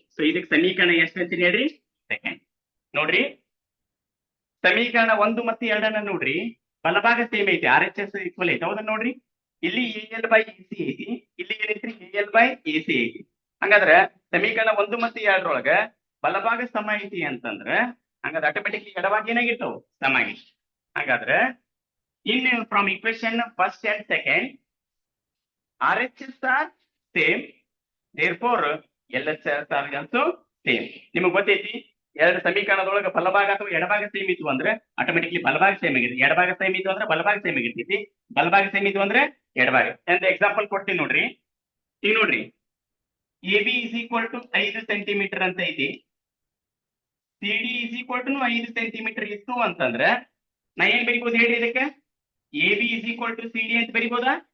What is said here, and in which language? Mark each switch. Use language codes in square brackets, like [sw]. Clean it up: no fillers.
[kn] So ಇದಕ್ಕೆ ಸಮೀಕರಣ ಎಷ್ಟು ಅಂತೀನಿ ಹೇಳ್ರಿ, ಸೆಕೆಂಡ್. ನೋಡ್ರಿ ಸಮೀಕರಣ 1 ಮತ್ತು 2 ನೋಡ್ರಿ, ಬಲಭಾಗ ಸೇಮ್ ಐತಿ, ಆರ್ ಎಚ್ ಎಸ್ ಈಕ್ವಲ್ ಐತಿ ಹೌದಾ. ನೋಡ್ರಿ ಇಲ್ಲಿ A L by A C ಐತಿ, ಇಲ್ಲಿ ಏನೈತ್ರಿ A L by A C ಐತಿ. ಹಂಗಾದ್ರೆ ಸಮೀಕರಣ 1 ಮತ್ತು 2 ಬಲಭಾಗ ಸಮ ಐತಿ ಅಂತಂದ್ರ ಹಂಗಾದ್ರೆ ಆಟೋಮೆಟಿಕ್ಲಿ ಎಡಭಾಗ ಏನಾಗಿತ್ತು ಸಮ ಆಗಿತ್ತು. [en] ಹಾಗಾದ್ರೆ in from equation first and second RHS are same, therefore LHS are also same. [kn] ನಿಮಗೆ ಗೊತ್ತೈತಿ ಎರಡು ಸಮೀಕರಣದೊಳಗೆ ಬಲಭಾಗ ಅಥವಾ ಎಡಭಾಗ ಸೇಮ್ ಇತ್ತು ಅಂದ್ರೆ ಆಟೋಮೆಟಿಕ್ಲಿ ಬಲಭಾಗ ಸೇಮ್ ಆಗಿರುತ್ತೆ, ಎಡಭಾಗ ಸೇಮ್ ಇತ್ತು ಅಂದ್ರೆ ಬಲಭಾಗ ಸೇಮ್ ಆಗಿರ್ತೈತಿ, ಬಲಭಾಗ ಸೇಮ್ ಇತ್ತು ಅಂದ್ರೆ ಎಡಭಾಗ. ಅಂತ ಎಕ್ಸಾಂಪಲ್ ಕೊಡ್ತೀನಿ ನೋಡ್ರಿ. ಈಗ ನೋಡ್ರಿ A B is equal to 5 centimetre ಅಂತ ಐತಿ, C D is equal to 5 centimetre ಇತ್ತು ಅಂತಂದ್ರೆ ನಾ ಏನ್ ಬರೀಬಹುದು ಹೇಳಿ, ಇದಕ್ಕೆ A B is equal to C D ಅಂತ ಬರೀಬಹುದಾ?